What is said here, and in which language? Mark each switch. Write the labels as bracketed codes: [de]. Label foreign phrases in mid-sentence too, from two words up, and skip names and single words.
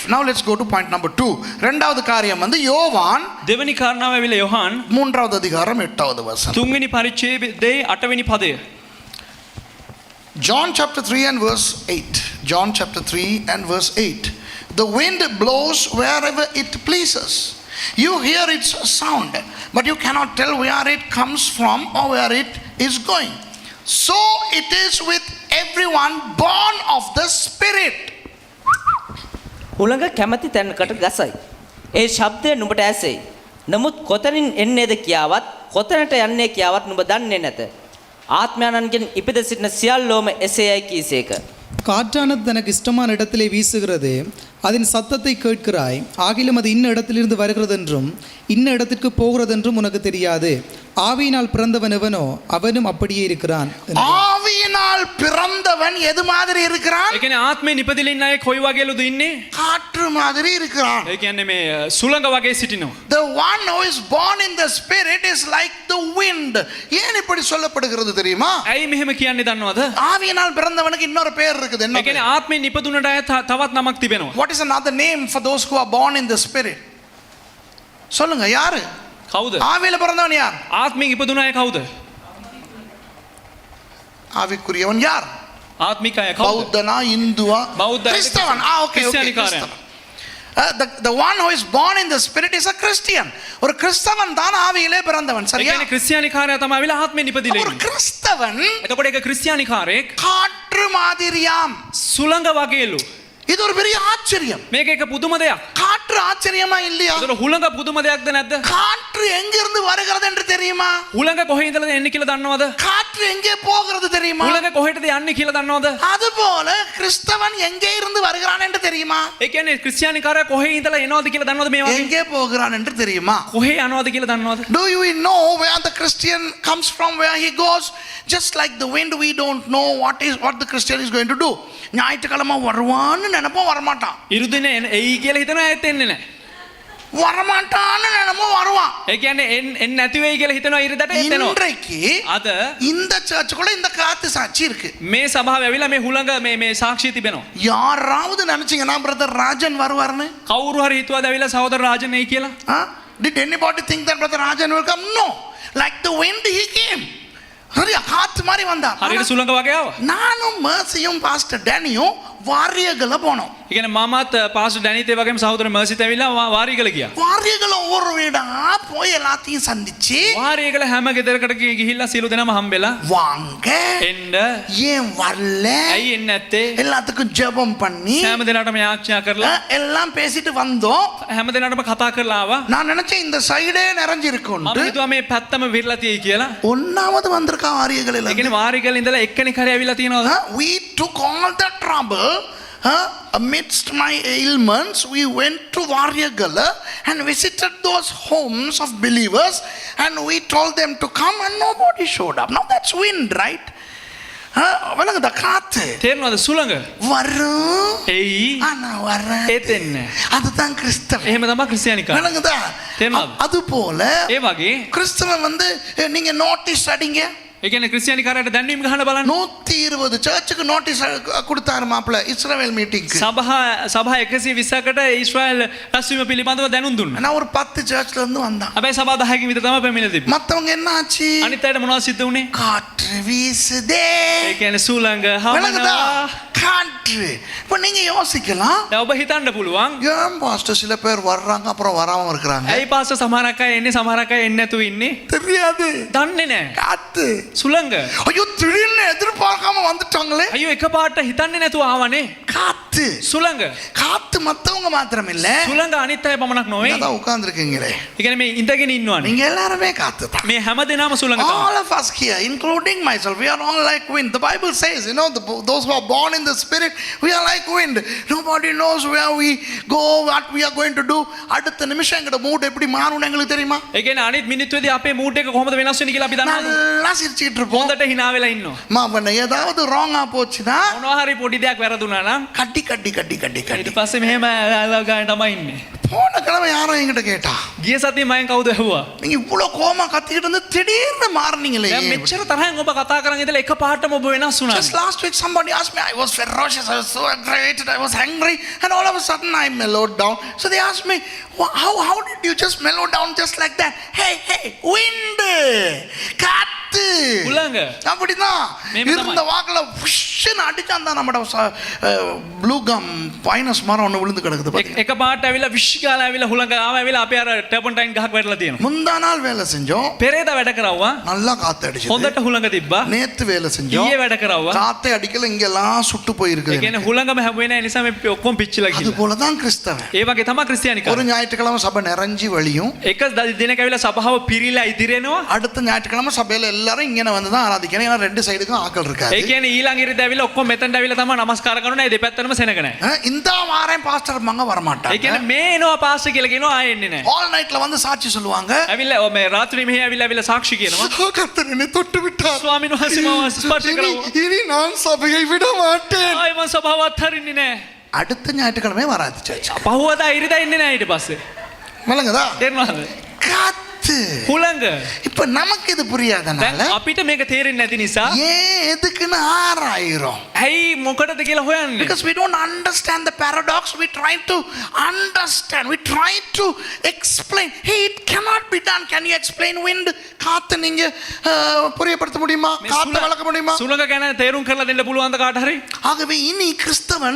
[en] Now let's go to point number 2. [ta] இரண்டாவது காரியம் வந்து யோவான் [si] දෙවෙනි කාරණාව ඇවිල්ලා යොහන් [ta] 3வது அதிகாரம் 8வது வசனம். [si] 3වෙනි පරිච්ඡේදයේ 8වෙනි පදය. [en] John chapter 3 and verse 8. John chapter 3 and verse 8. The wind blows wherever it pleases. You hear its sound, but you cannot tell where it comes from or where it is going. So it is with everyone born of the Spirit. [si] හුළඟ කැමැති තැනකට ගසයි. ඒ ශබ්දය නුඹට ඇසෙයි. නමුත් කොතනින් එන්නේද කියාවත් කොතැනට යන්නේ කියාවත් නුඹ දන්නේ නැත. ஆத்மானன்கின் ඉපිද සිටින සියල්ලෝම එසේයයි කීසේක. [ta] காற்றானது தனக்கு இஷ்டமான இடத்திலே வீசுகிறது, அதன் சத்தத்தை கேட்கிறாய், ஆகிலும் அது இன்ன இடத்திலிருந்து வருகிறதென்றும் இன்ன இடத்திற்கு போகிறதென்றும் உனக்கு தெரியாது. ஆவியினால் பிறந்தவன் எவனோ அவனும் அப்படியே இருக்கிறான். ஆவியினால் பிறந்தவன் எது மாதிரி இருக்கிறான்? [si] ඒ කියන්නේ ආත්මයෙන් ඉපදිලා ඉන්න අය කොයි වගේලුද ඉන්නේ? [ta] காற்று மாதிரி இருக்கிறான். [si] ඒ කියන්නේ මේ සුළඟ වගේ සිටිනවා. [en] The one who is born in the spirit is like the wind. [ta] ஏன் இப்படி சொல்லப்படுகிறது தெரியுமா? [si] ඇයි මෙහෙම කියන්නේ දන්නවද? [ta] ஆவியினால் பிறந்தவனுக்கு இன்னொரு பேர் இருக்குது. என்ன [si] ඒ කියන්නේ ආත්මයෙන් ඉපදුනට අය තවත් නමක් තිබෙනවා. [en] What is another name for those who are born in the spirit? [ta] சொல்லுங்க, யாரு? [si] කවුද? [ta] ஆவியில பிறந்தவன் யார்? [si] ආත්මයෙන් ඉපදුන අය කවුද? [ta] ஆவிக்குரியவன் யார்? [si] ආත්මික අය කවුද? [ta] பௌத்தனா, இந்துவா, பௌத்த, கிறிஸ்தவன். ஓகே, கிறிஸ்டியானிக்காரன். [en] the one who is born in the spirit is a Christian. [ta] ஒரு கிறிஸ்தவன் தான் ஆவியிலே பிறந்தவன். [si] ඒ [ta] சரியா? [si] කියන්නේ ක්‍රිස්තියානිකාරයා තමයි ආවිලා ආත්මයෙන් ඉපදිලා [ta] ஒரு [si] ඉන්නේ. [ta] கிறிஸ்தவன் [si] එතකොට ඒක ක්‍රිස්තියානිකාරයෙක් [ta] காற்று மாதிரியாம். [si] සුළඟ වගේලු. [ta] இது ஒரு பெரிய ஆச்சரியம். [si] මේක එක පුදුම දෙයක්. [ta] காற்று ஆச்சரியமா இல்லையா? [si] ඒතර හුළඟ පුදුම දෙයක්ද නැද්ද? [ta] காற்று எங்கிருந்து வருகிறது என்று தெரியுமா? [si] හුළඟ කොහේ ඉඳලාද එන්නේ කියලා දන්නවද? [ta] காற்று எங்கே போகிறது தெரியுமா? [si] හුළඟ කොහෙටද යන්නේ කියලා දන්නවද? [ta] அதுபோல கிறிஸ்தவன் எங்கே இருந்து வருகிறான் என்று தெரியுமா? [si] ඒ කියන්නේ ක්‍රිස්තියානිකාරයා කොහේ ඉඳලා එනවද කියලා දන්නවද මේ වගේ? [ta] எங்கே போகிறான் என்று தெரியுமா? [si] කොහේ යනවද කියලා දන්නවද? [en] Do you know where the Christian comes from, where he goes? Just like the wind, we don't know what the Christian is going to do. [ta] ஞாயிற்றுக்கிழமை வருவான்னு நினைப்போம், வரமாட்டான். [si] ඉරුදිනේ එයි කියලා හිතනවා ඇත් එන්නේ නැහැ. [ta] வரமாட்டான்னு நினைப்போம், வருவான். [si] ඒ කියන්නේ එන්නේ නැති වෙයි කියලා හිතනවා ඉරිදට එතනවා. [ta] இன்றைக்கு [si] අද [ta] இந்த சர்ச்சுக்குள்ள இந்த காத்து சாட்சி இருக்கு. [si] මේ සභාව ඇවිල්ලා මේ හුළඟ මේ සාක්ෂිය තිබෙනවා. [ta] யாராவது நினைச்சீங்கன்னா பிரதர் ராஜன் வருவார்னு? [si] කවුරු හරි හිතුවද ඇවිල්ලා සහෝදර රාජන් එයි කියලා? [en] Did anybody think that brother Rajan will come? No. Like the wind he came. [ta] சரியா, காத்து மாதிரி வந்தா. [si] හරියට සුළඟ වගේ ආවා. [ta] நானும் மர்சியும் பாஸ்டர் டேனியும் வாரியகல போனோம். [si] ඒ කියන්නේ මාමත් පාස්ටර් ඩැනිත් ඒ වගේම සහෝදර මර්සිත් ඇවිල්ලා වාරියකල ගියා. [ta] வாரியகல ஒரு வீடா போய் எல்லாத்தையும் சந்திச்சு [si] වාරියකල හැම ගෙදරකට ගිහිල්ලා සියලු දෙනාම හම්බෙලා [ta] வாங்க, [si] එන්න [ta] ஏன் வரல, [si] ඇයි එන්නේ නැත්තේ? [ta] எல்லாத்துக்கும் ஜெபம் பண்ணி [si] හැම දිනකටම යාඥා කරලා [ta] எல்லாம் பேசிட்டு வந்தோம். [si] හැම දිනකටම කතා කරලා ආවා. [ta] நான் நினைச்சேன் இந்த சைடே நிறைஞ்சிருக்கும். [si] මම හිතුවා මේ පැත්තම විරලා තියෙයි කියලා. [ta] ஒன்னாவது வந்திருக்கா வாரியகல. [si] ඒ කියන්නේ වාරියකල ඉඳලා එක්කෙනෙක් හරි ඇවිල්ලා තියෙනවද? [en] We took all the trouble. Amidst my ailments, we went to Varyagala and visited those homes of believers, and we told them to come, and nobody showed up. Now that's wind, right? [ta] வலங்குதா காத்து? [si] තේරෙනවද සුළඟ? [ta] வரும், [si] එයි [ta] ஆனா வர. [si] ඒත් එන්නේ. [ta] அதுதான் கிறிஸ்தவன். [si] එහෙම තමයි ක්‍රිස්තියානිකාරය. [ta] வலங்குதா? [si] තේරෙනවද? [ta] அது போல [si] ඒ වගේ [ta] கிறிஸ்தவன் வந்து நீங்க நோட்டீஸ் அடிங்க. [si] ඒ කියන්නේ ක්‍රිස්තියානිකාරයට දැන්වීම ගහන්න බලන්න. [ta] 120 சர்ச்சுக்கு நோட்டீஸ் கொடுத்தாரு மாப்பிள்ள இஸ்ரவேல் மீட்டிங்க்கு. [si] සභා 120කට ඊශ්‍රායල් රැස්වීම පිළිබඳව දැනුම් දුන්නා. [ta] நான் ஒரு 10 சர்ச்ல இருந்து வந்தான். [si] හැබැයි සභා 10කින් විතර තමයි පැමිණලා තිබ්බේ. [ta] மத்தவங்க என்ன ஆச்சு? [si] අනිත් අයට මොනවද සිද්ධ වුනේ? [ta] காற்று வீசுதே. [si] ඒ කියන්නේ සුළඟ [ta] விளங்குதா? [si] හමනවා. [ta] காற்று. இப்போ நீங்க யோசிக்கலாம், [si] දැන් ඔබ හිතන්න පුළුවන් [ta] ஏன் பாஸ்டர் சில பேர் வர்றாங்க அப்புறம் வராம இருக்கிறாங்க? [si] ඇයි පාස්ටර් සමහරක් අය එන්නේ සමහරක් අය එන්නේ නැතුව ඉන්නේ? [ta] தெரியாது. [si] දන්නේ නැහැ. [ta] காத்து. [si] සුළඟ. [ta] ஐயோ, திடீர்னு எதிர்பார்க்காம வந்துட்டாங்களே. [si] අයියෝ එකපාරට හිතන්නේ නැතුව ආවනේ. [ta] காத்து. [si] සුළඟ. [ta] காத்து மத்தவங்க மாத்திரம் இல்ல, [si] සුළඟ අනිත් අය පමණක් නොවේ. [ta] அதான் உட்கார்ந்துருக்கீங்களே, [si] ඒ කියන්නේ මේ ඉඳගෙන ඉන්නවනේ. [ta] நீங்க எல்லாருமே காத்து தான். [si] මේ හැම දිනම සුළඟ තමයි. [en] All of us here, including myself, we are all like wind. The Bible says, those who are born in the spirit, we are like wind. Nobody knows where we go, what we are going to do. [ta] அடுத்த நிமிஷம் எங்கட மூட் எப்படி மாறும்னு எங்களுக்கு தெரியுமா? [si] ඒ කියන්නේ අනිත් මිනිත්තුවේදී අපේ මූඩ් එක කොහොමද වෙනස් වෙන්නේ කියලා අපි දන්නවද? [ta] நல்லா சிரிச்சிட்டு இருப்போம். [si] හොඳට hina වෙලා ඉන්නවා. [ta] மாவன ஏதாவது ராங்கா போச்சுனா [si] මොනවා හරි පොඩි දෙයක් වැරදුනා නම් [ta] கட்டி கட்டி கட்டி கட்டி [si] ඊට [ta] கட்டி. [si] පස්සේ මෙහෙම ගාන තමයි ඉන්නේ. [ta] போன கிழமை யாரும் என்கிட்ட கேட்டா, [si] ගිය සතියේ මම කවුද ඇහුවා? [ta] நீங்க இவ்வளவு கோமா கத்திக்கிட்டு இருந்து திடீர்னு மாறுனீங்களே. [si] දැන් මෙච්චර තරහෙන් ඔබ කතා කරන් ඉඳලා එකපාරටම ඔබ වෙනස් වුණා. [en] Just last week somebody asked me, I was ferocious, I was so aggravated, I was angry, and all of a sudden I mellowed down. So they asked me, how did you just mellow down just like that? Hey, wind, [ta] காத்து. [si] සුළඟ. [ta] அப்படிதான் மேம் இருந்த வாக்குல புஷ்ன்னு அடிச்சான் தான் நம்மட [en] blue gum [ta] பைனஸ் மரம் ஒன்று விழுந்து கிடக்குது பாத்தீங்க. [si] එකපාරට ඇවිල්ලා විශ්කාල ඇවිල්ලා හුළඟ ආව ඇවිල්ලා අපේ අර ටර්පන්ටයින් ගහක් වැටලා තියෙනවා. [ta] முந்தா நாள் வேலை செஞ்சோம், [si] පෙරේද වැඩ කරවුවා. [ta] நல்லா காத்து அடிச்சது. [si] හොඳට හුළඟ තිබ්බා. [ta] நேத்து வேலை செஞ்சோம், [si] ඊයේ වැඩ කරවුවා. [ta] காத்தே அடிக்கல, இங்கெல்லாம் சுட்டு போயிருக்குது. [si] ඒ කියන්නේ හුළඟම හැමුවේ නැහැ නිසා මේ ඔක්කොම පිච්චිලා [ta] அது [si] ගිහලා. [ta] போல தான் கிறிஸ்தவன். [si] ඒ වගේ තමයි [ta] ஒரு [si] ක්‍රිස්තියානිකම. [ta] ஞாயிற்றுக்கிழமை சபை நிறைஞ்சி வழியும், [si] එක දිනක ඇවිල්ලා සභාව පිරීලා ඉදිරියනවා. [ta] அடுத்த ஞாயிற்றுக்கிழமை சபையில எல்லாரும் இங்கே வந்து தான் ஆராதிக்கணும். ஏன்னா ரெண்டு சைடுக்கும் ஆக்கள் இருக்காது. [si] ඒ කියන්නේ ඊළඟ ඉරිදා ඇවිල්ලා ඔක්කොම මෙතනට ඇවිල්ලා තමයි නමස්කාර කරනවා. ඒ දෙපැත්තටම සෙනග නැහැ. [ta] இந்த வாரம் பாஸ்டர் மங்க [si] ඒ [ta] வரமாட்டாங்க. [si] කියන්නේ මේ එනවා පාස්ටර් කියලා කියනවා ආයෙ එන්නේ නැහැ. [en] all night [ta] வந்து சாட்சி சொல்லுவாங்க. [si] ඇවිල්ලා මේ රාත්‍රී මෙහි ඇවිල්ලා සාක්ෂි කියනවා. [ta] கர்த்தர் என்னை தொட்டு விட்டார். [si] ස්වාමීන් වහන්සේ මාව ස්පර්ශ කරනවා. [ta] இனி நான் சபையை விட மாட்டேன். [si] ආයෙ මම සභාව අත්හරින්නේ නැහැ. [ta] அடுத்த ஞாயிற்றுக்கிழமை வராது சர்ச். [si] පහුවදා ඉරිදා එන්නේ නැහැ ඊට පස්සේ. [ta] விளங்குதா? [si] තේරෙනවද? [ta] காத்து. [si] හුළඟ. [ta] இப்ப நமக்கு இது புரியாதனால [si] දැන් අපිට මේක තේරෙන්නේ නැති නිසා [ta] ஏன் எதுக்குன்னு ஆராயிரும். [si] ඇයි මොකටද කියලා හොයන්නේ? [en] Because we don't understand the paradox. We try to understand. We try to explain. Hey, it cannot be done. Can you explain wind? [ta] காத்து நீங்க புரியப்படுத்த முடியுமா? காத்து விளக்க முடியுமா? [si] සුළඟ ගැන තේරුම් කරලා දෙන්න පුළුවන්ද කාට හරි? [ta] ஆகவே இனி கிறிஸ்தவன்